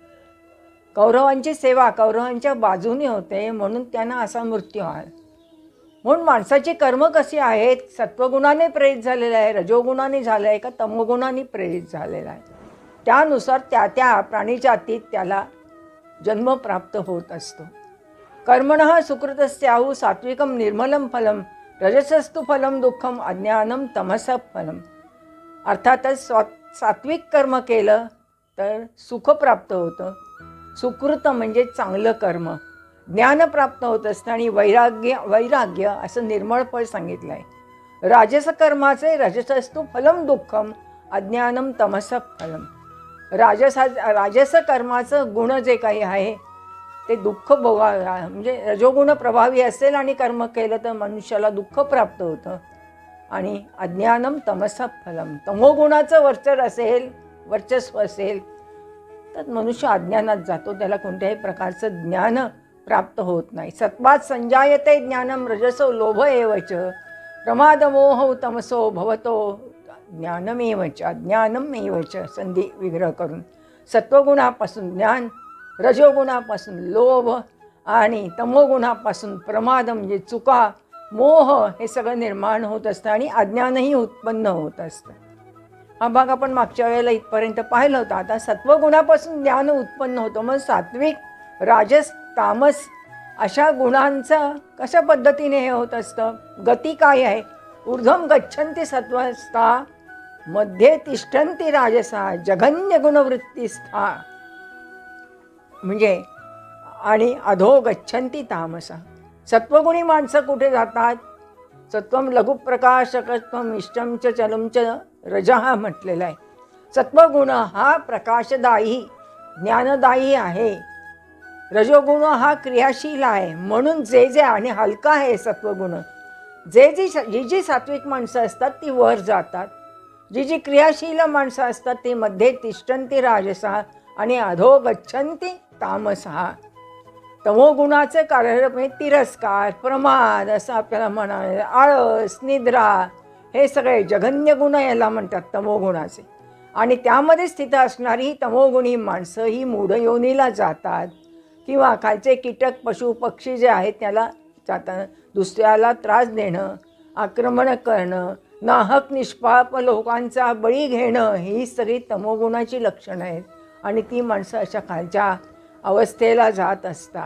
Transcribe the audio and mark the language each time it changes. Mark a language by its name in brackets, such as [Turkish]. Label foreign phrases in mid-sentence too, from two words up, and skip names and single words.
[Marathi] कौरवांची सेवा कौरवांच्या बाजूने होते म्हणून त्यांना असा मृत्यू आला. म्हणून माणसाची कर्म कशी आहेत, सत्वगुणाने प्रेरित झालेलं आहे, रजोगुणाने झालं आहे का तमोगुणाने प्रेरित झालेलं आहे, त्यानुसार त्या त्या प्राणीजातीत त्याला जन्म प्राप्त होत असतो. [Sanskrit] कर्मणः सुकृतस्याहु सात्विकम निर्मलम फलम रजसस्तु फलम दुःखम अज्ञानम तमस फलम. [Marathi] अर्थातच सात्विक कर्म केलं तर सुख प्राप्त होतं. सुकृत म्हणजे चांगलं कर्म, ज्ञान प्राप्त होत असतं आणि वैराग्य असं निर्मळ फळ सांगितलं आहे. राजस कर्माचे [Sanskrit] रजसस्तु फलम दुःखम अज्ञानम तमस फलम. [Marathi] राजस कर्माचं गुण जे काही आहे ते दुःख म्हणजे रजोगुण प्रभावी असेल आणि कर्म केलं तर मनुष्याला दुःख प्राप्त होतं. आणि [Sanskrit] अज्ञानम तमस फलम, [Marathi] तमोगुणाचं वर्चस्व असेल तर मनुष्य अज्ञानात जातो, त्याला कोणत्याही प्रकारचं ज्ञान प्राप्त होत नाही. [Sanskrit] सत्वात संजायते ज्ञानम रजसो लोभ एवच प्रमादमोह तमसो भवतो ज्ञानमेवच अज्ञानमेवच. [Marathi] संधी विग्रह करून सत्वगुणापासून ज्ञान, रजोगुणापासून लोभ आणि तमोगुणापासून प्रमाद म्हणजे चुका, मोह हे सगळं निर्माण होत असतं आणि अज्ञानही उत्पन्न होत असतं. हा भाग आपण मागच्या वेळेला इथपर्यंत पाहिलं होतं. आता सत्वगुणापासून ज्ञान उत्पन्न होतं. मग सात्विक, राजस, तामस अशा गुणांचं कशा पद्धतीने हे होत असतं, गती काय आहे. [Sanskrit] ऊर्ध्वं गच्छन्ति सत्त्वस्था मध्ये तिष्ठन्ति राजसा जघन्य गुणवृत्तिस्था [Marathi] म्हणजे आणि [Sanskrit] अधो गच्छन्ति तामसा. [Marathi] सत्वगुणी माणसं कुठे जातात, [Sanskrit] सत्वम लघुप्रकाशकत्वम इष्टम च चलम च रजः [Marathi] म्हटलेला आहे. सत्वगुण हा प्रकाशदायी ज्ञानदायी आहे, रजोगुण हा क्रियाशील आहे. म्हणून जे आणि हलका आहे सत्वगुण. जी सात्विक माणसं असतात ती वर जातात, जी क्रियाशील माणसं असतात ती [Sanskrit] मध्ये तिष्ठन्ति राजसा [Marathi] आणि [Sanskrit] अधो गच्छन्ति तामसा. [Marathi] तमोगुणाचे कारण तिरस्कार, प्रमाद असं आपल्याला म्हणाले, आळस, निद्रा हे सगळे जघन्य गुण याला म्हणतात तमोगुणाचे. आणि त्यामध्ये स्थित असणारी तमोगुणी माणसं ही मूढ योनीला जातात. किंवा खालचे कीटक पशु पक्षी जे आहेत त्याला जाताना दुसऱ्याला त्रास देणं, आक्रमण करणं, नाहक निष्पाप लोकांचा बळी घेणं, ही सगळी तमोगुणाची लक्षणं आहेत आणि ती माणसं अशा खालच्या अवस्थेला जात असतात.